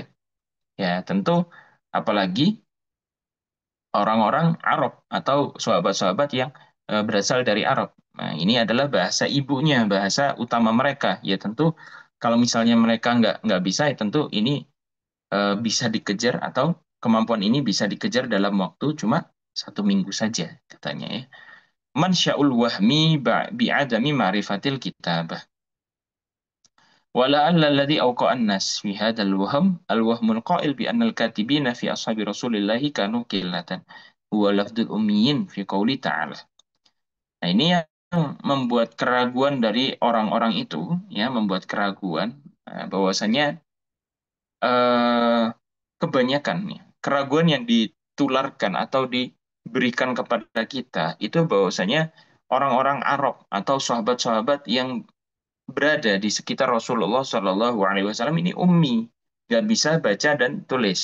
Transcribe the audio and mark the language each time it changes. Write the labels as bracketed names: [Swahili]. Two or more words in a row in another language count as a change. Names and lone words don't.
[Indonesian] Ya, tentu apalagi orang-orang Arab atau sahabat-sahabat yang berasal dari Arab. Nah, ini adalah bahasa ibunya, bahasa utama mereka. Ya tentu kalau misalnya mereka nggak bisa, ya tentu ini bisa dikejar atau kemampuan ini bisa dikejar dalam waktu cuma 1 minggu saja katanya ya. [Arabic] منشأ الوهم بعدم معرفة الكتابة. ولعل الذي أوقع الناس في هذا الوهم القائل بأن الكاتبين في أصحاب رسول الله كانوا قلة هو لفظ الأميين في قوله تعالى. [Indonesian] Nah, ini yang membuat keraguan dari orang-orang itu, ya, membuat keraguan bahwasanya eh, kebanyakan ya, keraguan yang ditularkan atau diberikan kepada kita itu bahwasanya orang-orang Arab atau sahabat-sahabat yang berada di sekitar Rasulullah [Arabic] صلى الله عليه وسلم [Indonesian] ini ummi, nggak bisa baca dan tulis.